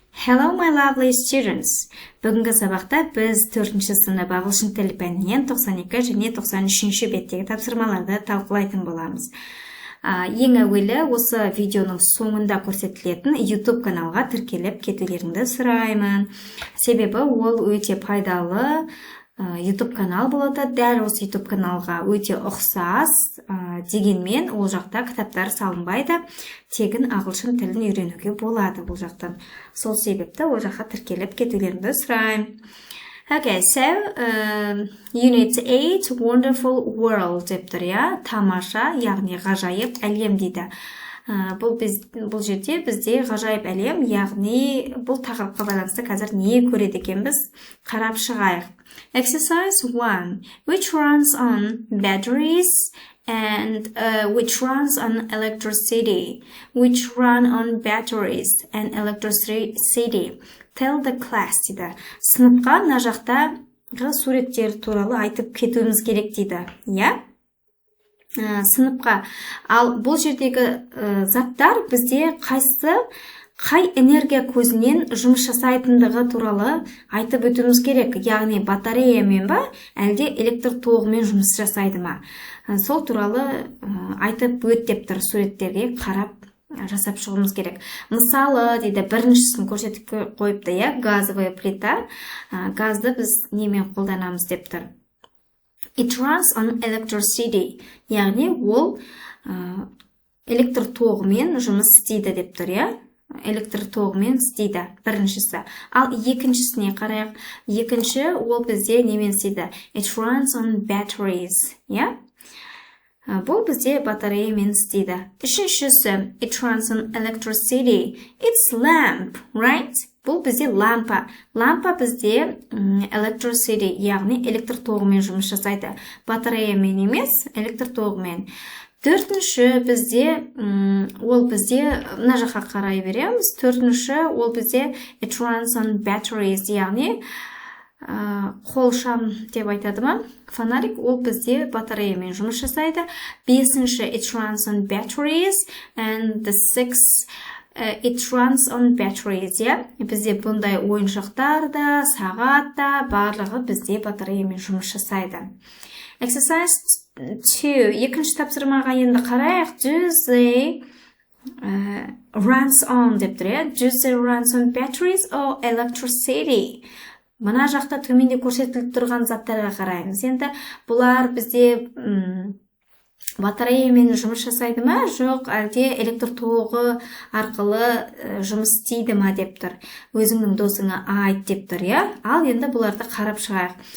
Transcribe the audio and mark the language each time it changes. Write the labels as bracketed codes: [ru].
[en] Hello, my lovely students. [kk] Бүгінгі сабақта біз 4-ші сынып ағылшын тілі пәнінен 92 және 93-ші беттегі тапсырмаларды талқылайтын боламыз. Ең әуелі осы видеоның соңында көрсетілетін YouTube каналға тіркеліп кетулеріңді сұраймын. Себебі ол өте пайдалы YouTube канал болады. Дәл осы YouTube каналға өте ұқсас, дегенмен ол жақта кітаптар салынбайды. Тегін ағылшын тілін үйренуге болады бұл жақтан. Сол себепті ол жаққа тіркеліп кетулеріңді сұраймын. [en] Okay, so Unit 8 Wonderful World [kk] деп тұр, тамаша, яғни ғажайып әлем дейді. Бұл жерде бізде ғажайып әлем, яғни бұл тақырыпқа байланысты қазір не көреді екенбіз қарап шығайық. [en] Exercise 1. Which runs on batteries and which runs on electricity? Which run on batteries and electricity? Tell the class [kk] дейді. Сыныпқа мына жақтағы суреттер туралы айтып кетуіміз керек дейді. Сыныпқа. Ал бұл жердегі заттар бізде қай энергия көзінен жұмыс жасайтындығы туралы айтып өтуіміз керек. Яғни батареямен ба, әлде электр тоғымен жұмыс жасайды ма? Сол туралы айтып өт деп тұр, суреттерге қарап жасап шығуымыз керек. Мысалы, дейді, біріншісін көрсетіп қойыпты, газовая плита. Газды біз немен қолданамыз деп тұр. [en] It runs on electricity. [kk] Яғни ол электр тоғымен жұмыс істейді деп тұр, электр тоғымен істейді, біріншісі. Ал екіншісіне қарайық. Екінші ол бізде немен істейді? [en] It runs on batteries. [kk] Бұл бізде батареямен істейді. Үшіншісі, [en] it runs on electricity. It's lamp, right? [kk] Бұл бізде лампа. Лампа бізде electricity, яғни электр тоғымен жұмыс жасайды. Батареямен емес, электр тоғымен. Төртінші бізде, ол бізде, мына жаққа қарай береміз. Төртінші ол бізде [en] it runs on batteries, [kk] яғни қолшам деп айтады ма? Фонарик, ол бізде батареямен жұмыс жасайды. Бесінші [en] it runs on batteries [kk] and the sixth it runs on batteries, Бізде бұндай ойыншықтар да, сағат та, барлығы бізде батареямен жұмыс жасайды. [en] Exercise 2. [kk] Екінші тапсырмаға енді қарайық. [en] Do they runs on [kk] деп тұр, [en] Do they runs on batteries or electricity? [kk] Мына жақта төменде көрсетіліп тұрған заттарға қараймыз. Енді бұлар бізде батареямен жұмыс жасайды ма, жоқ, әлде электр тоғы арқылы жұмыс істейді ма деп тұр. Өзіңнің досыңа айт деп тұр, Ал енді бұларды қарап шығайық.